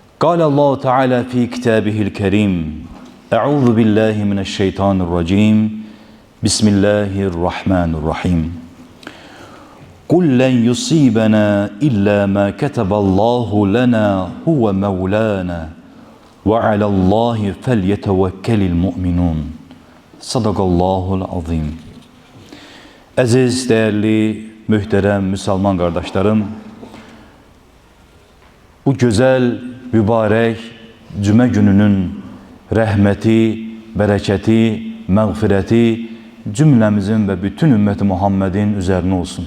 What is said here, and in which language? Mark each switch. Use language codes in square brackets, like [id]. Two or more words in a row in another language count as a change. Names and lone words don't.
[ar] قال الله تعالى في كتابه الكريم أعوذ بالله من الشيطان الرجيم بسم الله الرحمن الرحيم قل لن يصيبنا إلا ما كتب الله لنا هو مولانا وعلى الله فليتوكل المؤمنون صدق الله العظيم. [tr] Aziz, değerli, mühterem Müslüman kardeşlerim, bu güzel, mübarek Cuma gününün rahmeti, bereketi, mağfireti cümlemizin ve bütün ümmeti Muhammed'in üzerine olsun.